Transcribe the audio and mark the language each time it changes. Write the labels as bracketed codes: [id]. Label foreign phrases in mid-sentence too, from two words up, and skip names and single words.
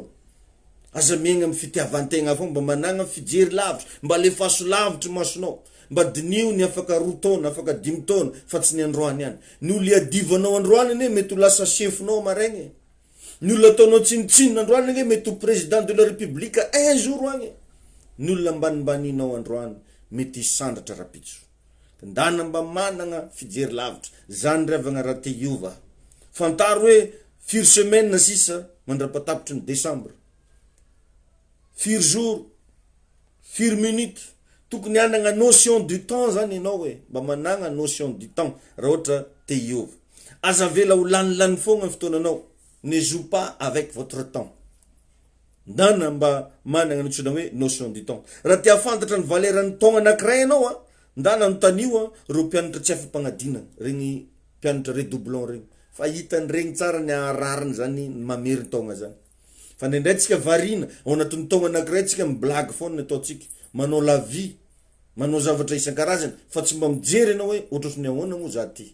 [mg] Aza miaigna amin'ny fitiavan-tegna fogna mba managna fijery lavitra, mba le faso lavitra masonao. Mba dinio ny afaka 2 taona, afaka 5 taona, fa tsy ny androany ihany. Ny olo iadivanao androany ane mety ho lasa chefinao maraigny. Ny olona ataonao tsinitsinina androany ane mety ho [fr] président de la république un jour [mg] agny. Ny olona ambanimbaninao androany mety hisandratra rapitso. Ndana mba managna fijery lavitra. Zany revagna raha te hiova. Fantaro hoe firy semaine sisa mandrapatapitry ny décembre, firy jour, firy minute. Tokony hanagna [fr] notion du temps [mg] zany ianao hoe mba managna [fr] notion du temps [mg] raha ohatra te hiova. Aza vela ho lanilany fogna ny fotoananao, [fr] ne joue pas avec votre temps. [mg] Ndana mba managna nitsona hoe [fr] notion du temps. [mg] Raha te afantatra ny valeran'ny taogna anankiray ianao a, ndana anotanio reo mpianatra tsy afa-pagnadinana, regny mpianatra redoublon regny. Fa hitany regny tsara ny arariny zany mamery taogna zany. Fa ndraindray tsika varina ao anatin'ny taogna anankiray tsika miblagy foana ataotsika, manao [fr] la vie, [mg] manao zavatra isan-karazany fa tsy mba mijery ianao hoe ohatrany ahoana moa za ty.